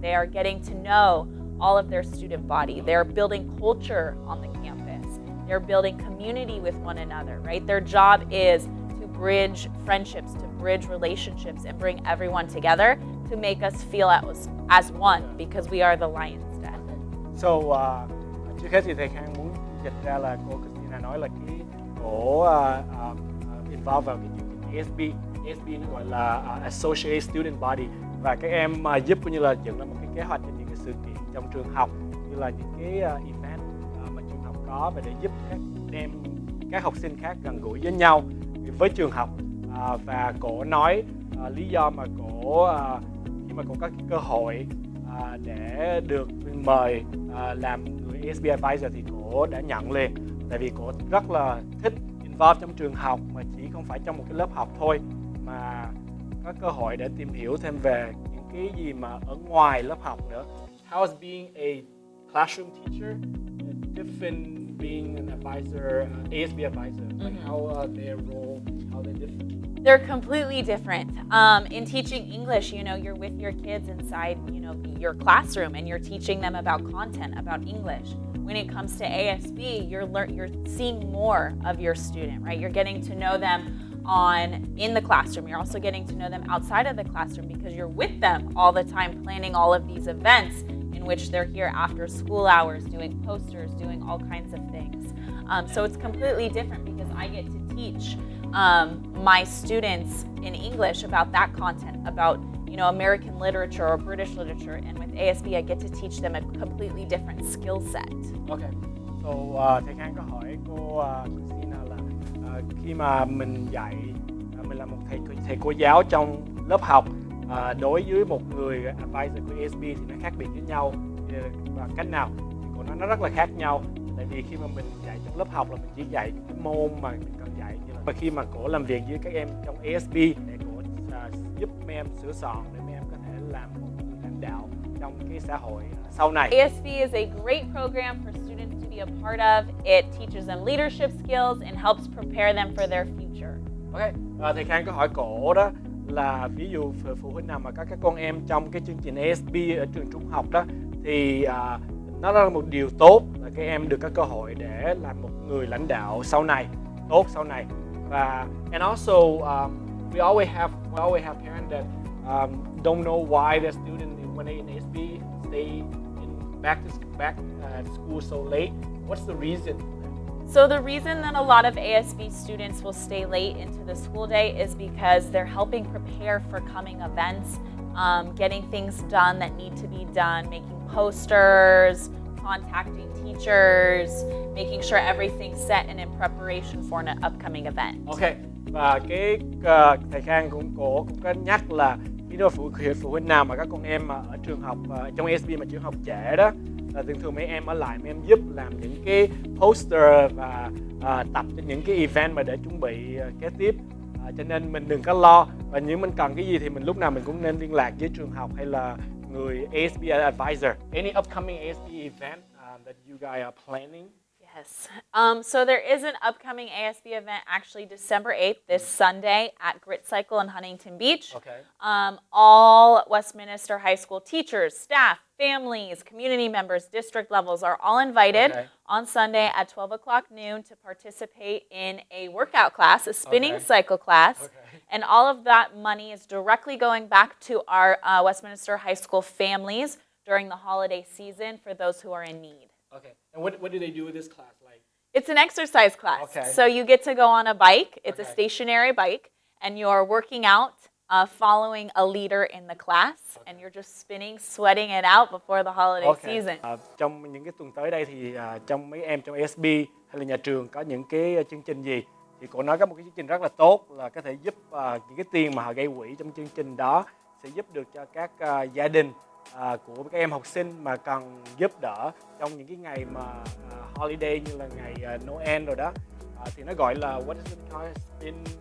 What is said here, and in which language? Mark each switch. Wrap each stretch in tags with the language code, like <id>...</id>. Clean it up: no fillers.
<en>They are getting to know all of their student body. They're building culture on the campus. They're building community with one another, right? Their job is to bridge friendships, to bridge relationships, and bring everyone together to make us feel as one because we are the lion's den. So,</en> <vi>trước hết thì thầy Khang muốn dịch ra là cô Christina nói là cái cổ involve vào cái chương trình ASB. ASB nó gọi là Associate Student Body, và các em giúp cũng như là dựng ra một cái kế hoạch cho những cái sự kiện trong trường học, như là những cái event mà trường học có, và để giúp các học sinh khác gần gũi với nhau với trường học. Và cổ nói lý do mà cổ khi mà cổ có cái cơ hội để được mời làm người ASB Advisor thì cổ đã nhận liền, tại vì cổ rất là thích involve trong trường học, mà chỉ không phải trong một cái lớp học thôi, mà có cơ hội để tìm hiểu thêm về những cái gì mà ở ngoài lớp học nữa.</vi> <en>How is being a classroom teacher different being an advisor, ASB advisor? Like how their role, how they're different? They're completely different. In teaching English, you're with your kids inside, your classroom, and you're teaching them about content, about English. When it comes to ASB, you're seeing more of your student, right? You're getting to know them in the classroom. You're also getting to know them outside of the classroom because you're with them all the time, planning all of these events in which they're here after school hours, doing posters, doing all kinds of things. So it's completely different because I get to teach my students in English about that content, about American literature or British literature, and with ASB I get to teach them a completely different skill set. Okay. So</en> <vi>thầy Khang có hỏi cô Christina là khi mà mình dạy, mình là một thầy cô giáo trong lớp học, đối với một người advisor của ASB thì nó khác biệt với nhau và cách nào? Thì cô nói nó rất là khác nhau, tại vì khi mà mình dạy trong lớp học là mình chỉ dạy những cái môn mà mình cần dạy, như là và khi mà cổ làm việc với các em trong ASB để cổ giúp mấy em sửa soạn để mấy em có thể làm một người lãnh đạo trong cái xã hội sau này.</vi> <en>ASB is a great program for students to be a part of. It teaches them leadership skills and helps prepare them for their future.</en> <vi>Ok, thầy Khang có hỏi cổ đó là ví dụ phụ huynh nào mà có các con em trong cái chương trình ASB ở trường trung học đó, thì nó là một điều tốt là các em được có cơ hội để làm một người lãnh đạo tốt sau này. Và</vi> <en>and also we always have parents that don't know why their student when they in ASB stay back to school so late. What's the reason? So the reason that a lot of ASB students will stay late into the school day is because they're helping prepare for coming events, getting things done that need to be done, making posters, contacting teachers, making sure everything's set and in preparation for an upcoming event.</en> <vi>Ok, và cái thầy Khang cũng có nhắc là khi đó phụ huynh nào mà các con em mà ở trường học trong ASB mà trường học trễ đó, là thường mấy em ở lại mấy em giúp làm những cái poster và tập cho những cái event mà để chuẩn bị kế tiếp. Cho nên mình đừng có lo, và nếu mình cần cái gì thì mình lúc nào mình cũng nên liên lạc với trường học hay là người ASB advisor.</vi> <en>Any upcoming ASB event that you guys are planning? Yes. So there is an upcoming ASB event actually December 8th, this Sunday at Grit Cycle in Huntington Beach. Okay. All Westminster High School teachers, staff, families, community members, district levels are all invited on Sunday at 12 o'clock noon to participate in a workout class, a spinning cycle class. And all of that money is directly going back to our Westminster High School families during the holiday season for those who are in need. Okay. And what do they do with this class? Like, it's an exercise class. Okay. So you get to go on a bike. It's a stationary bike, and you're working out, following a leader in the class, and you're just spinning, sweating it out before the holiday season.</en> <vi>Trong những cái tuần tới đây thì trong mấy em trong ASB hay là nhà trường có những cái chương trình gì, thì cô nói có một cái chương trình rất là tốt là có thể giúp những cái tiền mà họ gây quỹ trong chương trình đó sẽ giúp được cho các gia đình của các em học sinh mà cần giúp đỡ trong những cái ngày mà holiday như là ngày Noel rồi đó, thì nó gọi là</vi> <en>what is it called?</en>